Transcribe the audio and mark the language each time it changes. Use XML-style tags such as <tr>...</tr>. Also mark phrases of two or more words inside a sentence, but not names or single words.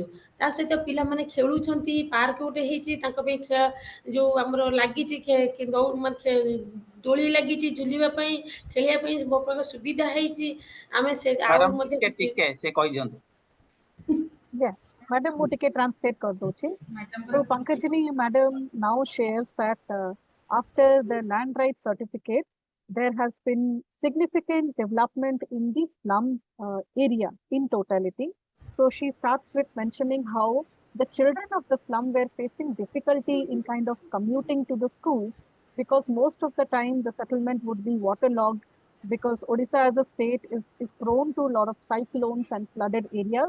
<or>ତା ସହିତ ପିଲାମାନେ ଖେଳୁଛନ୍ତି, ପାର୍କ ଗୋଟେ ହେଇଛି ତାଙ୍କ ପାଇଁ ଯେଉଁ ଆମର ଲାଗିଛି ମାନେ ଦୋଳି ଲାଗିଛି ଝୁଲିବା ପାଇଁ, ଖେଳିବା ପାଇଁ ବହୁ ପ୍ରକାର ସୁବିଧା ହେଇଛି। ଆମେ ସେ ଆଉ ମ୍ୟାଡାମ ମଧ୍ୟ ଟିକେ ସେ କହିଦିଅନ୍ତୁ। Yeah, madam, ମୁଁ ଟିକେ translate କରିଦଉଛି.</or> <en>So Pankajini madam now shares that after the land rights certificate, there has been significant development in the slum area in totality. So she starts with mentioning how the children of the slum were facing difficulty in kind of commuting to the schools, because most of the time the settlement would be waterlogged, because Odisha as a state is prone to a lot of cyclones and flooded areas.</en>